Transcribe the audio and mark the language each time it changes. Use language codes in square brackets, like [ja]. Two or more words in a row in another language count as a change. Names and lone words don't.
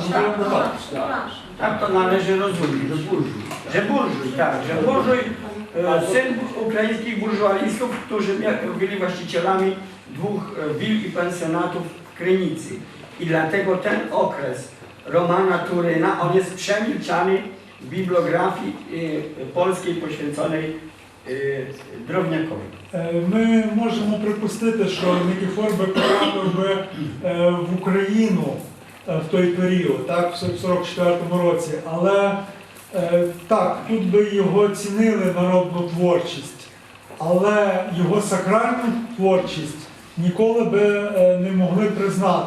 [pl] Tak to należy rozumieć, że burżuj, syn ukraińskich burżualistów, którzy byli właścicielami dwóch wil i pensjonatów w Krynicy. I dlatego ten okres Romana Turyna, on jest przemilczany w bibliografii polskiej poświęconej Drobniakowi. [uk] Ми можемо припустити, що Никифор би потрапив би в Україну в той період, так, в 44-му році, але так, тут би його цінили народну творчість, але його сакральну творчість ніколи би не могли признати.